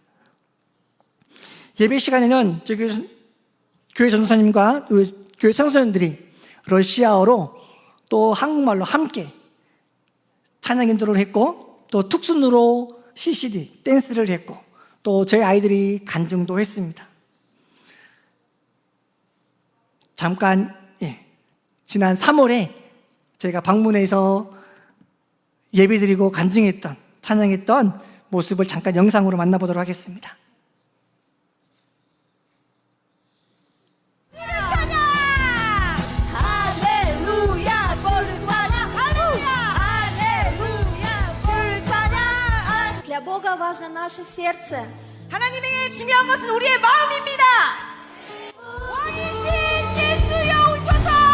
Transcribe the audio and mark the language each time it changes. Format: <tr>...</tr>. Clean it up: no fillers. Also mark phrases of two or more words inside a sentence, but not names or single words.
<ko>예배 시간에는 저희 교회 전도사님과 교회 청소년들이 러시아어로 또 한국말로 함께 찬양 인도를 했고 또 특순으로 CCD 댄스를 했고 또 저희 아이들이 간증도 했습니다. 잠깐 지난 3월에 저희가 방문해서 예배드리고 간증했던, 찬양했던 모습을 잠깐 영상으로 만나보도록 하겠습니다.</ko> <ru>Для Бога важно наше сердце.</ru> <ko>하나님에게 중요한 것은 우리의 마음입니다. 왕이신 예수여 오셔서.</ko>